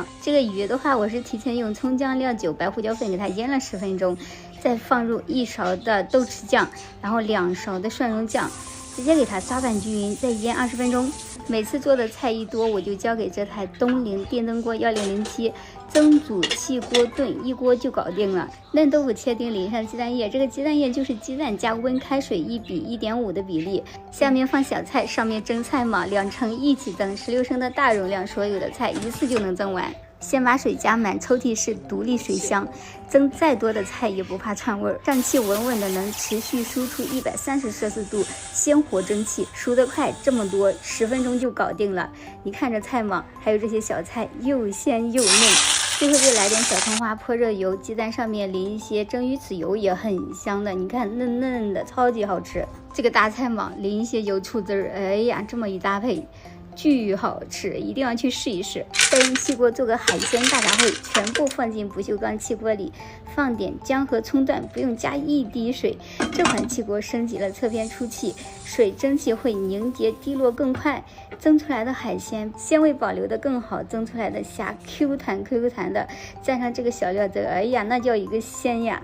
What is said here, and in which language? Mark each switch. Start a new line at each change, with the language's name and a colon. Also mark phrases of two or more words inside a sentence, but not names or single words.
Chinese: 這個魚的話，我是提前用蔥薑料酒、白胡椒粉給它醃了10分鐘，再放入1勺的豆豉醬，然後2勺的蒜蓉醬。直接給它抓拌均勻，再醃20分鐘。每次做的菜一多，我就交給這台東菱電燈鍋1007，蒸煮氣鍋燉，1鍋就搞定了。嫩豆腐切丁，淋上雞蛋液，這個雞蛋液就是雞蛋加溫開水1 比1.5的比例。下面放小菜，上面蒸菜茼，2盛一起蒸，16升的大容量，所有的菜一次就能蒸完。先把水加滿，抽屜是獨立水箱，蒸再多的菜也不怕串味兒。上氣穩穩的，能持續輸出130攝氏度鮮活蒸汽，熟得快，這麼多10分鐘就搞定了。你看着菜茼，還有這些小菜又鮮又嫩。最後再來點小蔥花，潑熱油，雞蛋上面淋一些蒸魚豉油也很香的，你看嫩嫩的，超級好吃。這個大菜茼淋一些油醋汁兒，哎呀，這麼一搭配巨好吃，一定要去試一試。再用氣鍋做個海鮮大雜烩，全部放進不鏽鋼氣鍋裡，放點薑和蔥段，不用加1滴水。這款氣鍋升級了側邊出氣，水蒸氣會凝結滴落更快，蒸出來的海鮮鮮味保留的更好，蒸出來的蝦 Q 彈的，蘸上這個小料汁，哎呀，那叫一個鮮呀！